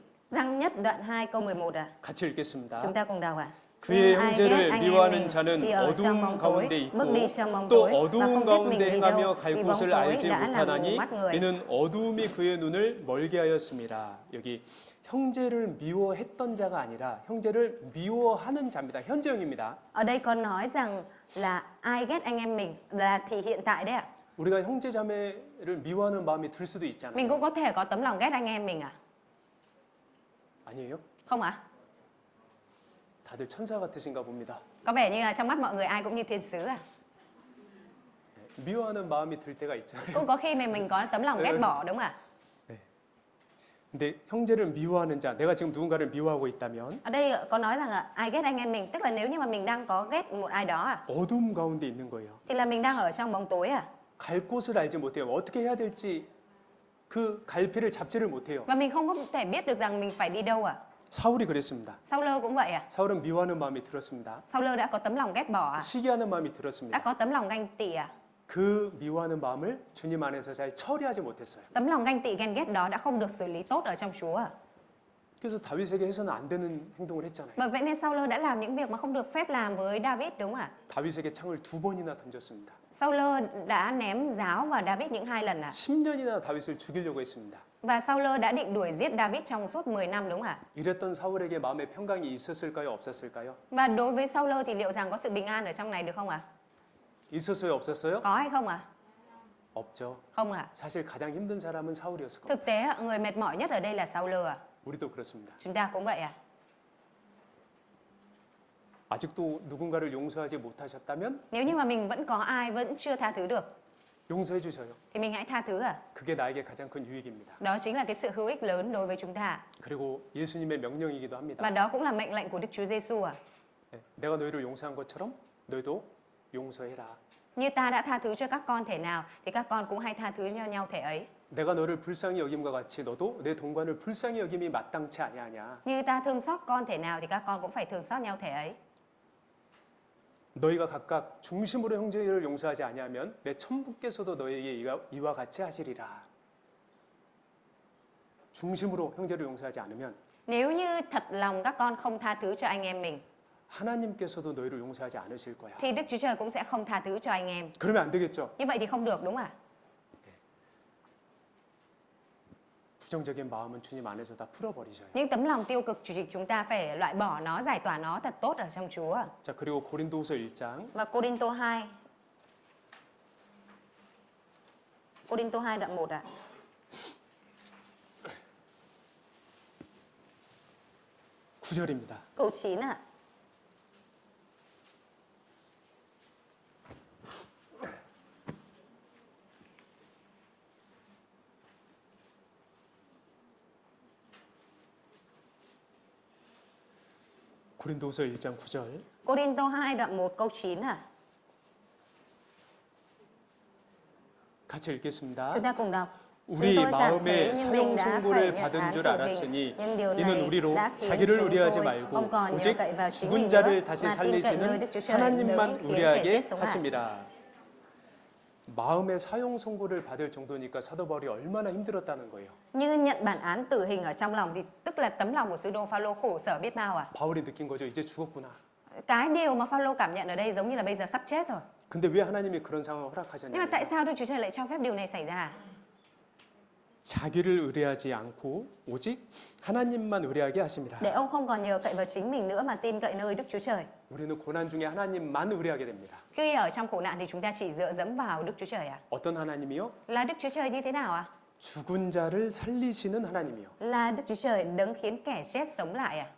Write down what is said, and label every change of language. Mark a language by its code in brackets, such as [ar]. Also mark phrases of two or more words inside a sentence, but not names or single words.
[vi] Giăng nhất đoạn 2 câu 11 ạ. [ko] 같이 읽겠습니다. [vi] Chúng ta cùng đọc ạ. [ko] 그의 [vi] Nhưng ai ghét [ko] 형제를 [vi] anh em [ko] 미워하는 [vi] mình [ko] 자는 [vi] thì ở trong [ko] 어두움 [vi] bóng [ko] 가운데 [vi] tối, [ko] 있고 [vi] bước đi trong bóng [ko] 또 [vi] tối và [ko] 어두움 [vi] không biết mình [ko] 가운데 [vi] đi [ko] 행하며 [vi] đâu, [ko] 갈 [vi] vì bóng [ko] 곳을 [vi] tối [ko] 알지 [vi] đã làm mù [ko] 못하나니 [vi] mắt người. [ko] 이는 어두움이 그의 눈을 멀게 하였음이라. 여기 형제를 미워했던 자가 아니라 형제를 미워하는 자입니다. 현재형입니다. [vi] Ở đây có nói rằng là ai ghét anh em mình là thì hiện tại đấy ạ. [ko] 우리가 형제 자매를 미워하는 마음이 들 수도 있잖아요. [vi] Mình cũng có thể có tấm lòng ghét anh em mình à? [ko] 아니에요? [vi] Không ạ? [ko] 다들 천사 같으신가 봅니다. [vi] Có vẻ như là trong mắt mọi người ai cũng như thiên sứ à? [ko] 미워하는 마음이 들 때가 있잖아요. [vi] Cũng có khi mình có tấm lòng ghét bỏ đúng không ạ? [ko] 근데 형제를 미워하는 자, 내가 지금 누군가를 미워하고 있다면 [vi] Ở đây có nói rằng là ai ghét anh em mình, tức là nếu như mà mình đang có ghét một ai đó à, [ko] 어둠 가운데 있는 거예요. [vi] thì là mình đang ở trong bóng tối à? [ko] 갈 곳을 알지 못해요. 어떻게 해야 될지 그 갈피를 잡지를 못해요. [vi] Và mình không có thể biết được rằng mình phải đi đâu à? [ko] 사울이 그랬습니다. [vi] Saul cũng vậy à? [ko] 사울은 미워하는 마음이 들었습니다. [vi] Saul đã có tấm lòng ghét bỏ à? [ko] 시기하는 마음이 [vi] Đã [ko] 들었습니다. [vi] có tấm lòng ganh tị à? [ko] 그 미워하는 마음을 주님 안에서 잘 처리하지 못했어요. [vi] Tấm lòng ganh tị ghen ghét đó đã không được xử lý tốt ở trong Chúa à? [ko] 그래서 다윗에게 해서는 안 되는 행동을 했잖아요. [vi] Bởi vậy nên Saul đã làm những việc mà không được phép làm với David đúng không ạ? [ko] 다윗에게 창을 2번이나 던졌습니다. [vi] Saul đã ném giáo vào David những 2 lần à? [ko] 10년이나 다윗을 죽이려고 했습니다. [vi] Và Saul đã định đuổi giết David trong suốt 10 năm đúng không ạ? [ko] 이랬던 사울에게 마음의 평강이 있었을까요? 없었을까요? [vi] Và đối với Saul thì liệu rằng có sự bình an ở trong này được không ạ? [ko] 있었어요? 없었어요? [vi] Có hay không ạ? [ko] 없죠. [vi] Không ạ. [ko] 사실 가장 힘든 사람은 사울이었을 겁니다. [vi] Thực tế người mệt mỏi nhất ở đây là Saul ạ. [ko] 우리도 그렇습니다. [vi] Chúng ta cũng vậy ạ. [ko] 아직도 누군가를 용서하지 못하셨다면 [vi] Nếu như mà mình vẫn có ai vẫn chưa tha thứ được [ko] 용서해 주셔요. [vi] thì mình hãy tha thứ ạ. [ko] 그게 나에게 가장 큰 유익입니다. [vi] Đó chính là cái sự hữu ích lớn đối với chúng ta. [ko] 그리고 예수님의 명령이기도 합니다. [vi] Và đó cũng là mệnh lệnh của Đức Chúa Giêsu ạ. [ko] 네, 내가 너희를 용서한 것처럼 너희도 용서해라. [vi] Như ta đã tha thứ cho các con thể nào thì các con cũng hãy tha thứ cho nhau thể ấy. [ko] 내가 너를 불쌍히 여김과 같이 너도 내 동관을 불쌍히 여김이 마땅치 아니하냐. [vi] Như ta thương xót con thể nào thì các con cũng phải thương xót nhau thể ấy. [ko] 너희가 각각 중심으로 형제를 용서하지 아니하면 내 천부께서도 너희에게 이와 같이 하시리라. 중심으로 형제를 용서하지 않으면 [vi] Nếu như thật lòng các con không tha thứ cho anh em mình [ko] 하나님께서도 너희를 용서하지 않으실 거야. [vi] thì Đức Chúa Trời cũng sẽ không tha thứ cho anh em. [ko] 그러면 안 되겠죠. [vi] Như vậy thì không được đúng không ạ? [ko] 부정적인 마음은 주님 안에서 다 풀어버리셔요. [vi] Những tấm lòng tiêu cực thì chúng ta phải loại bỏ nó, giải tỏa nó thật tốt ở trong Chúa. [ko] 자, 그리고 고린도후서 1장 [vi] Và Cô-rin-tô 2. Cô-rin-tô 2 đoạn 1 ạ. [ko] 구절입니다. [vi] Câu 9 ạ. [ko] 고린도후서 1장 9절 [vi] Cô-rin-tô 2 đoạn 1 câu 9 ạ. [ko] 같이 읽겠습니다. [vi] Chúng ta cùng đọc. [ko] 우리 [vi] Chúng tôi cảm thấy [ko] 마음에 [vi] như mình [ko] 사형 [vi] đã phải [ko] 선고를 [vi] nhận [ko] 받은 [vi] án [ko] 줄 [vi] tử [ko] 알았으니 [vi] hình, nhưng điều [ko] 이는 [vi] này [ko] 우리로 [vi] đã khiến [ko] 자기를 [vi] chúng [ko] 의뢰하지 [vi] tôi [ko] 말고 [vi] không còn nhờ [ko] 오직 [vi] cậy vào chính [ko] 죽은 [vi] mình [ko] 자를 [vi] nữa, [ko] 다시 [vi] mà tin cậy nơi [ko] 살리시는 [vi] Đức Chúa Trời [ko] 하나님만 [vi] đấng khiến kẻ [ko] 의뢰하게 [vi] chết sống lại. [ko] 하심이라. 마음의 사형 선고를 받을 정도니까 사도 바울이 얼마나 힘들었다는 거예요. [vi] Như nhận bản án tử hình ở trong lòng thì tức là tấm lòng của sứ đồ Phaolô khổ sở biết bao à. [ko] 바울이 느낀 거죠. 이제 죽었구나. [vi] Cái điều mà Phaolô cảm nhận ở đây giống như là bây giờ sắp chết rồi. [ko] 근데 왜 하나님이 그런 상황을 [vi] Nhưng mà tại [ko] 허락하셨냐면 [vi] sao Đức Chúa Trời lại cho phép điều này xảy ra? [ko] 자기를 의뢰하지 않고 오직 하나님만 의뢰하게 하심이라. [vi] Để ông không còn nhờ cậy vào chính mình nữa mà tin cậy nơi Đức Chúa Trời. [ko] 우리는 고난 중에 하나님만 의뢰하게 됩니다. [vi] Khi ở trong khổ nạn thì chúng ta chỉ dựa dẫm vào Đức Chúa Trời à? [ko] 어떤 하나님이요? [vi] Là Đức Chúa Trời như thế nào à? [ko] 죽은 자를 살리시는 하나님이요. [vi] Là Đức Chúa Trời đấng khiến kẻ chết sống lại à?